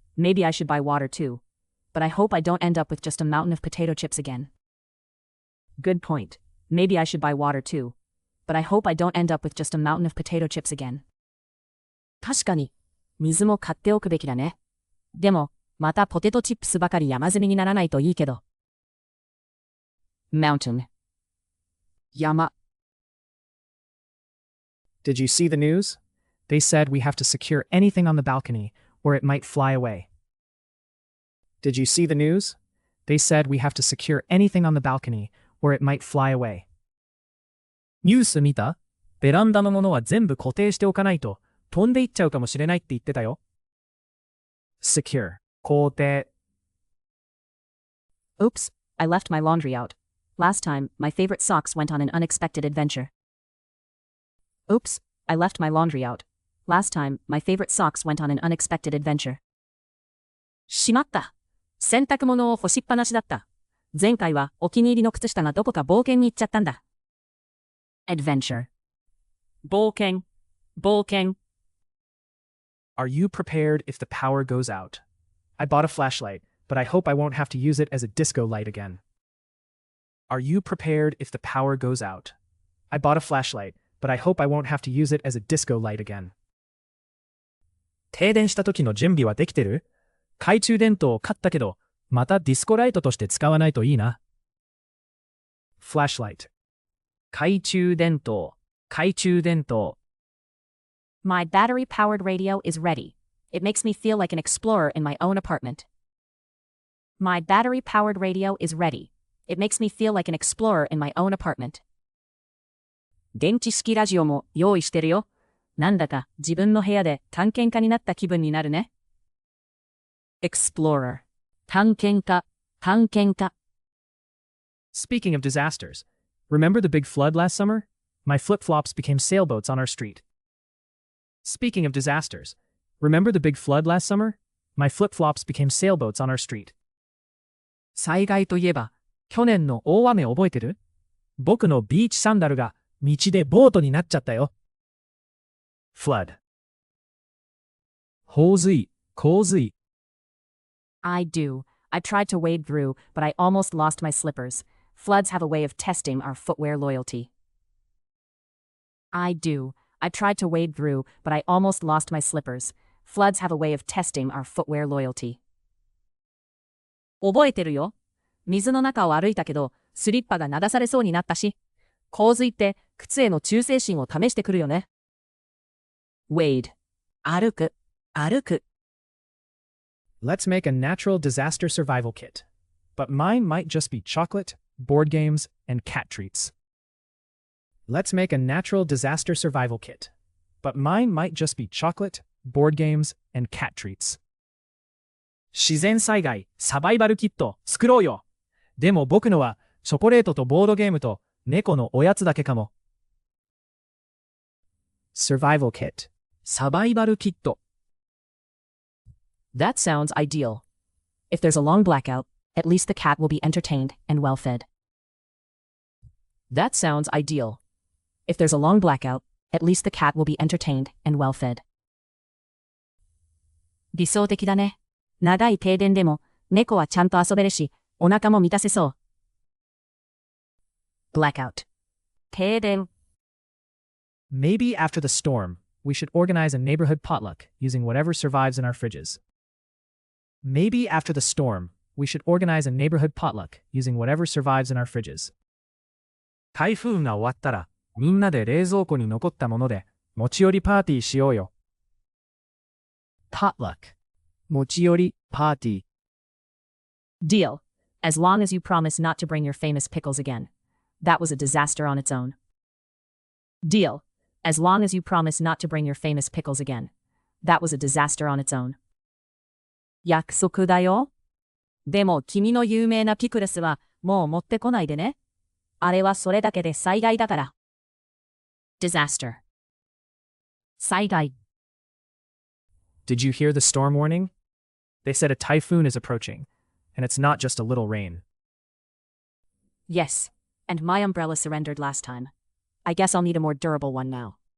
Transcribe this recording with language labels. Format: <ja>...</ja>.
<en>Maybe I should buy water too. But I hope I don't end up with just a mountain of potato chips again. Good point. Maybe I should buy water too. But I hope I don't end up with just a mountain of potato chips again.</en> <ja>確かに、水も買っておくべきだね。でも、またポテトチップスばかり山積みにならないといいけど。</ja> <en>Mountain. 山。 Did you see the news? They said we have to secure anything on the balcony, or it might fly away. Did you see the news? They said we have to secure anything on the balcony, or it might fly away.</en> <ja>ニュース見た？ベランダのものは全部固定しておかないと飛んでいっちゃうかもしれないって言ってたよ。</ja> <en>Secure. 固定。 Oops, I left my laundry out. Last time, my favorite socks went on an unexpected adventure. Oops, I left my laundry out. Last time, my favorite socks went on an unexpected adventure.</en> <ja>しまった。洗濯物を干しっぱなしだった。前回はお気に入りの靴下がどこか冒険に行っちゃったんだ。</ja> <en>Adventure. 冒険。 Are you prepared if the power goes out? I bought a flashlight, but I hope I won't have to use it as a disco light again. Are you prepared if the power goes out? I bought a flashlight, but I hope I won't have to use it as a disco light again.</en> <ja>停電した時の準備はできてる？懐中電灯を買ったけど、またディスコライトとして使わないといいな。 flashlight. 懐中電灯、懐中電灯。</ja> <en>My battery-powered radio is ready. It makes me feel like an explorer in my own apartment. My battery-powered radio is ready. It makes me feel like an explorer in my own apartment.</en> <ja>電池式ラジオも用意してるよ。なんだか自分の部屋で探検家になった気分になるね。 Explorer. 探検家、探検家。</ja> <en>Speaking of disasters, remember the big flood last summer? My flip-flops became sailboats on our street. Speaking of disasters, remember the big flood last summer? My flip-flops became sailboats on our street.</en> <ja>災害といえば、去年の大雨覚えてる？僕のビーチサンダルが道でボートになっちゃったよ。 flood. 洪水、洪水。</ja> <en>I do. I tried to wade through, but I almost lost my slippers. Floods have a way of testing our footwear loyalty. I do. I tried to wade through, but I almost lost my slippers. Floods have a way of testing our footwear loyalty.</en> <ja>覚えてるよ。水の中を歩いたけど、スリッパが流されそうになったし、洪水って靴への忠誠心を試してくるよね。 wade. 歩く、歩く。</ja> <en>Let's make a natural disaster survival kit. But mine might just be chocolate, board games, and cat treats. Let's make a natural disaster survival kit. But mine might just be chocolate, board games, and cat treats.</en> <ja>自然災害サバイバルキット作ろうよ。でも僕のはチョコレートとボードゲームと猫のおやつだけかも。</ja> <en>Survival kit サバイバルキット。 That sounds ideal. If there's a long blackout, at least the cat will be entertained and well fed. That sounds ideal. If there's a long blackout, at least the cat will be entertained and well fed.</en> <ja>理想的だね。長い停電でも猫はちゃんと遊べるし、お腹も満たせそう。</ja> <en>blackout 停電。 Maybe after the storm, we should organize a neighborhood potluck using whatever survives in our fridges. Maybe after the storm, we should organize a neighborhood potluck using whatever survives in our fridges.</en> <ja>台風が終わったら、みんなで冷蔵庫に残ったもので持ち寄りパーティーしようよ。</ja> <en>potluck 持ち寄りパーティー。 Deal. As long as you promise not to bring your famous pickles again. That was a disaster on its own. Deal. As long as you promise not to bring your famous pickles again. That was a disaster on its own.</en> <ja>約束だよ。でも君の有名なピクルスはもう持ってこないでね。あれはそれだけで災害だから。</ja> <en>disaster 災害。 Did you hear the storm warning? They said a typhoon is approaching, and it's not just a little rain. Yes, and my umbrella surrendered last time. I guess I'll need a more durable one now.</en>